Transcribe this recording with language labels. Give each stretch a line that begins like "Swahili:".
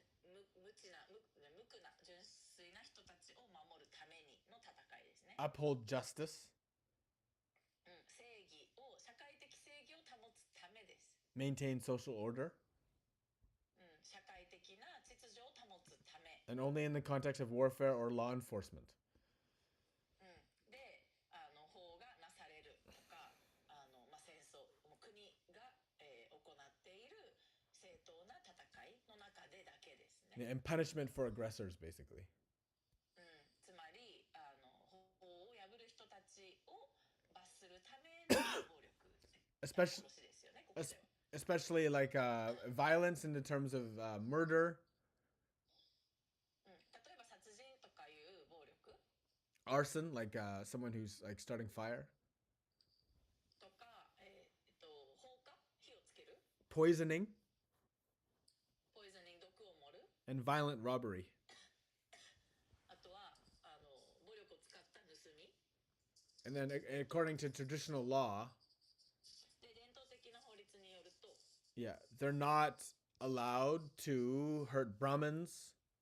Japanese: 無垢な純粋な人たちを守るためにの戦いですね。
English: Uphold justice.
Japanese: 正義を社会的正義を保つためです。
English: Maintain social order.
Japanese: 社会的な秩序を保つため。
English: And only in the context of warfare or law enforcement.
Japanese: で、法がなされるとか、戦争、国が、行っている正当な戦いの中でだけですね。
English: And punishment for aggressors, basically.
Japanese: つまり法を破る人たちを罰するための暴力。
English: Especially,
Japanese: 殺しですよね、ここでは。
English: especially like violence in the terms of murder.
Japanese: 例えば殺人とかいう暴力。
English: Arson, like someone who's like starting fire.
Japanese: とか、放火、火をつける。
English: Poisoning.
Japanese: ポイズニング、毒を盛る。
English: And violent robbery.
Japanese: あとは暴力を使った盗み。
English: And then according to traditional law,
Japanese: で、伝統的な法律によると、
English: yeah, they're not allowed to hurt Brahmins.